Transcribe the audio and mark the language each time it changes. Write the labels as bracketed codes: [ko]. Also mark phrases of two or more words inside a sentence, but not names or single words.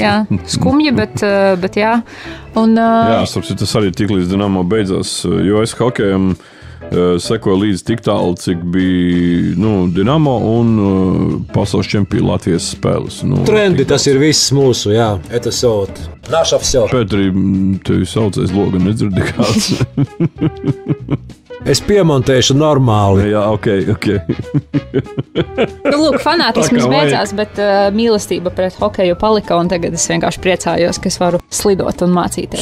[lv] Jā, skumji, bet jā. Un, jā, tas arī tik līdz Dinamo beidzās, jo es hokejam sekoju līdz tik tālu, cik bija Dinamo un pasaules čempionu Latvijas spēles. Trendi, tas ir viss mūsu, jā. [ru] Это все. Наша все. [lv] Pēteri, tevi saucais loga nedzirdi kāds. Es piemontēšu normāli. Jā, ok. Lūk, fanātisms beidzās, bet mīlestība pret hokeju palika, un tagad es vienkārši priecājos, ka es varu slidot un mācīties.